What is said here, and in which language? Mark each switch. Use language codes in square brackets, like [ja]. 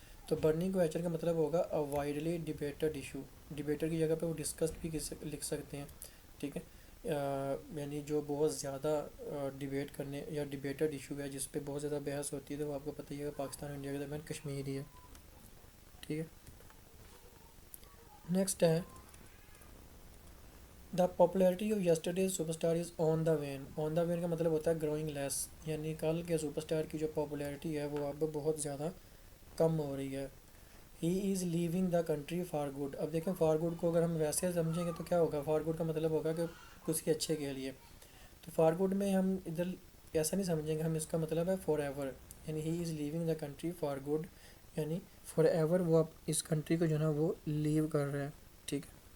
[ur] تو [en] burning question [ur] کا مطلب ہوگا [en] Widely debated issue. [ur] ڈیبیٹر کی جگہ پہ وہ ڈسکسڈ بھی لکھ سکتے ہیں, ٹھیک ہے. یعنی جو بہت زیادہ ڈیبیٹ کرنے یا ڈیبیٹڈ ایشو ہے جس پہ بہت زیادہ بحث ہوتی ہے, تو وہ آپ کو پتہ ہی ہے پاکستان اور انڈیا کے درمیان کشمیر ہی ہے, ٹھیک ہے. [en] Next ہے the popularity of yesterday's superstar is on the wane. On the wane [ur] کا مطلب ہوتا ہے [en] growing less, [ur] یعنی کل کے سپر اسٹار کی جو پاپولیرٹی ہے وہ اب بہت زیادہ کم ہو رہی ہے. [en] He is leaving the country for good. [ur] اب دیکھیں [en] for good [ur] کو اگر ہم ویسے سمجھیں گے تو کیا ہوگا, فار گڈ کا مطلب ہوگا کہ کسی اچھے کے لیے. تو فار گڈ میں ہم ادھر ایسا نہیں سمجھیں گے, ہم اس کا مطلب ہے فار ایور, یعنی [en] he is leaving the country for good, [ur] یعنی [en] forever [ur] وہ اس کنٹری کو جو ہے نا وہ لیو کر رہے ہیں, ٹھیک ہے.